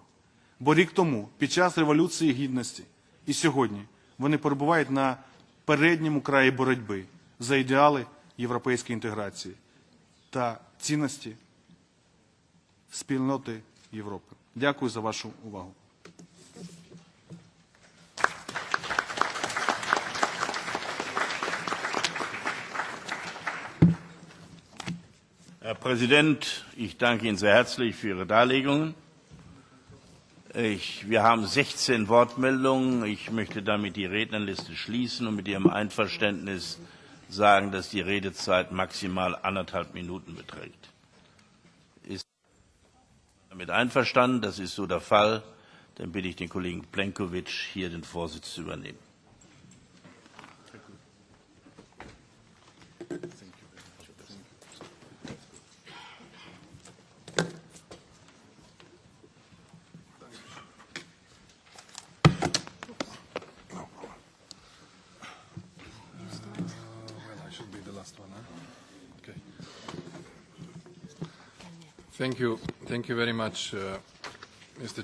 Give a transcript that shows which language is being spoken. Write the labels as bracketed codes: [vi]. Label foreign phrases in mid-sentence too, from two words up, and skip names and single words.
[uk] Бо рік тому, під час Революції Гідності і сьогодні, вони перебувають на передньому краї боротьби за ідеали європейської інтеграції та цінності спільноти Європи. Дякую за вашу увагу. [de] Herr Präsident, ich danke Ihnen sehr herzlich für Ihre Darlegungen. Wir haben 16 Wortmeldungen. Ich möchte damit die Rednerliste schließen und mit Ihrem Einverständnis sagen, dass die Redezeit maximal 1,5 Minuten beträgt. Ist damit einverstanden? Das ist so der Fall. Dann bitte ich den Kollegen Plenković, hier den Vorsitz zu übernehmen. [en] Thank you very much, Mr.